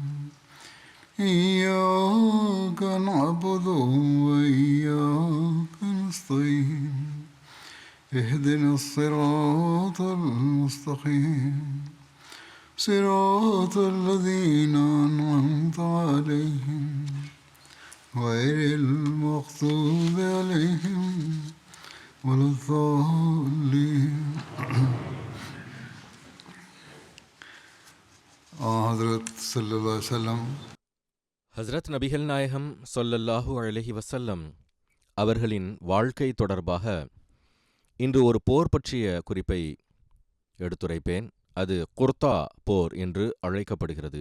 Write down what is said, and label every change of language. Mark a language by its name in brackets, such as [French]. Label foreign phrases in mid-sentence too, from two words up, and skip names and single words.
[Arabic] إياك نعبد وإياك نستعين اهدنا الصراط المستقيم صراط الذين أنعمت عليهم غير المغضوب عليهم ولا الضالين. حضرت صلى الله عليه وسلم [Tamil] ஹஸ்ரத் நபிகள் நாயகம் [Arabic] صلى الله عليه وسلم [Tamil] அவர்களின் வாழ்க்கை தொடர்பாக இன்று ஒரு போர் பற்றிய குறிப்பை எடுத்துரைப்பேன். அது குர்தா போர் என்று அழைக்கப்படுகிறது.